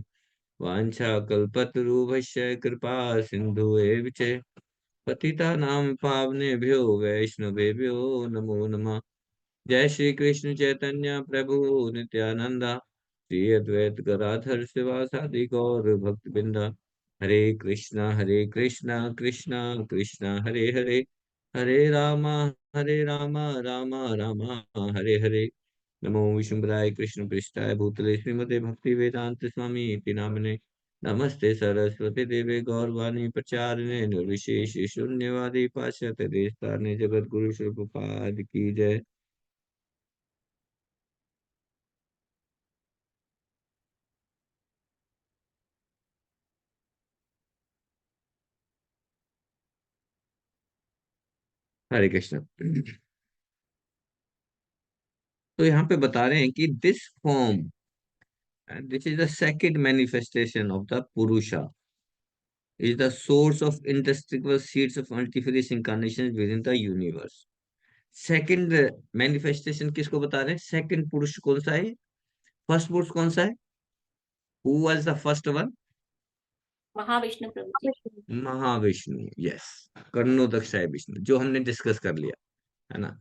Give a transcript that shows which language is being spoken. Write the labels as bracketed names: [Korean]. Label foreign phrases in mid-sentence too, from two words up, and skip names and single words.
[Sanskrit] वाञ्छाकल्पतरुभ्यश्च कृपा सिन्धुएव च पतितानां पावनेभ्यो वैष्णवेभ्यो नमो नमः। जय श्री कृष्ण चैतन्य प्रभु नित्यानंदा श्री अद्वैत गदाधर शिवासादि गौर भक्त बिंदा। हरे कृष्णा कृष्णा कृष्णा हरे हरे हरे रामा रामा रामा हरे हरे। नमो विष्णुपदाय कृष्ण पृष्ठाय भूतले श्रीमते भक्ति वेदांत स्वामी इति नामने। नमस्ते सरस्वती देवे गौरवाणी प्रचारिणे निर्विशेष शून्यवादी पाश्चात्य देशतारिणे जगत गुरु श्रीपाद की जय। हरे कृष्ण। [Hindi] तो यहाँ पे बता रहे हैं कि [English] this form, this is the second manifestation of the purusha, is the source of indestructible seeds of multifarious incarnations within the universe. second manifestation [Hindi] किसको बता रहे हैं? सेकंड पुरुष कौन सा है? फर्स्ट पुरुष कौन सा है? [English] who was the first one? [Hindi] महाविष्णु प्रभु जी। महाविष्णु, यस। कर्णोदक्षाय विष्णु, जो हमने डिस्कस कर लिया है ना।